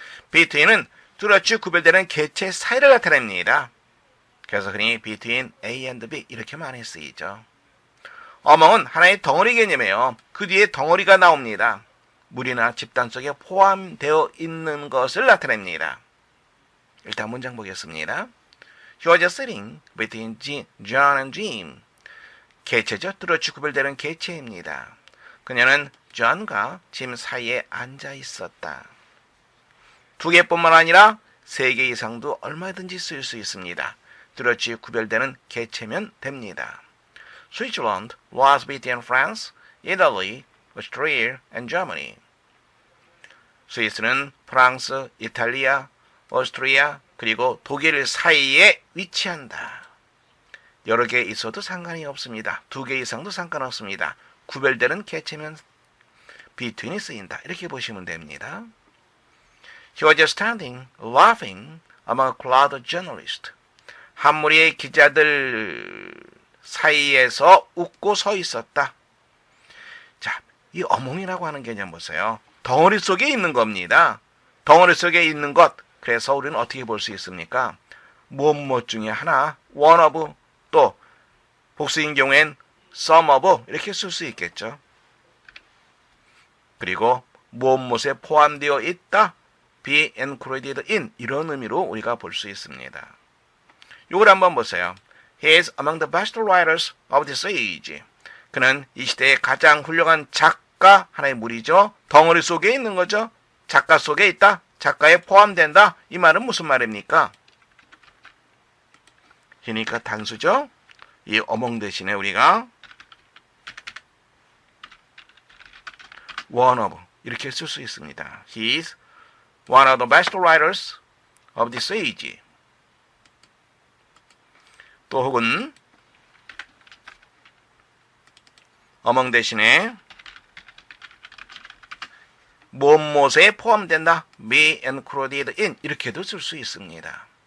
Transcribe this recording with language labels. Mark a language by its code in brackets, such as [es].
[ko] between은 뚜렷이 구별되는 개체 사이를 나타냅니다. 그래서 흔히 [en] between A and B [ko] 이렇게 많이 쓰이죠. among은 하나의 덩어리 개념이에요. 그 뒤에 덩어리가 나옵니다. 무리나 집단 속에 포함되어 있는 것을 나타냅니다. 일단 문장 보겠습니다. [en] He was sitting between John and Jim. [ko] 개체죠. 뚜렷이 구별되는 개체입니다. 그녀는 존과 짐 사이에 앉아 있었다. 두 개뿐만 아니라 세 개 이상도 얼마든지 쓸 수 있습니다. 뚜렷이 구별되는 개체면 됩니다. [en] Switzerland was between France, Italy, Austria and Germany. [ko] 스위스는 프랑스, 이탈리아, 오스트리아 그리고 독일 사이에 위치한다. 여러 개 있어도 상관이 없습니다. 두 개 이상도 상관없습니다. 구별되는 개체면 between이 쓰인다. 이렇게 보시면 됩니다. [en] He was standing, laughing among a crowd of journalists. [ko] 한 무리의 기자들 사이에서 웃고 서 있었다. 자, 이 among이라고 하는 개념 보세요. 덩어리 속에 있는 겁니다. 덩어리 속에 있는 것. 그래서 우리는 어떻게 볼 수 있습니까? 무엇 중에 하나, [en] one of, [ko] 또 복수인 경우엔 [en] some of [ko] 이렇게 쓸 수 있겠죠. 그리고 무엇에 포함되어 있다. [en] be included in [ko] 이런 의미로 우리가 볼 수 있습니다. 이걸 한번 보세요. [en] He is among the best writers of this age. [ko] 그는 이 시대의 가장 훌륭한 작가, 하나의 무리죠. 덩어리 속에 있는 거죠. 작가 속에 있다. 작가에 포함된다. 이 말은 무슨 말입니까? 그러니까 단수죠. 이 among 대신에 우리가 [en] one of [ko] 이렇게 쓸 수 있습니다. [en] He is one of the best writers of this age. [ko] 또 혹은 among 대신에 무엇에 포함된다. [en] be included in [ko] 이렇게도 쓸 수 있습니다.